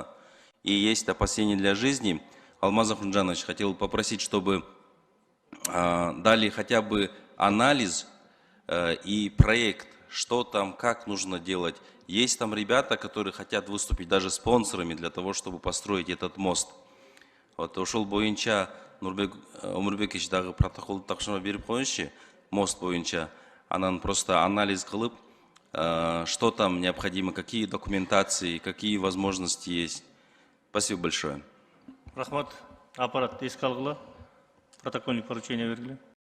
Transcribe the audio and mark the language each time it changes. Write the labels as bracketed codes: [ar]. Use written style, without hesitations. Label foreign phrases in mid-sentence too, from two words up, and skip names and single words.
[ru] И есть опасения для жизни. Алмаз Ахунджанович, хотел попросить, чтобы дали хотя бы анализ и проект, что там, как нужно делать. Есть там ребята, которые хотят выступить даже спонсорами для того, чтобы построить этот мост. [ky] Вот ошол боюнча Нурбек Омурбекович дагы протокол такшыма берип коюңузчу, мост боюнча, анан просто анализ кылып, [ru] что там необходимо, какие документации, какие возможности есть. Спасибо большое. [ky] Рахмат, аппарат эске алгыла, [ru] протокольный поручение [ky] бергиле.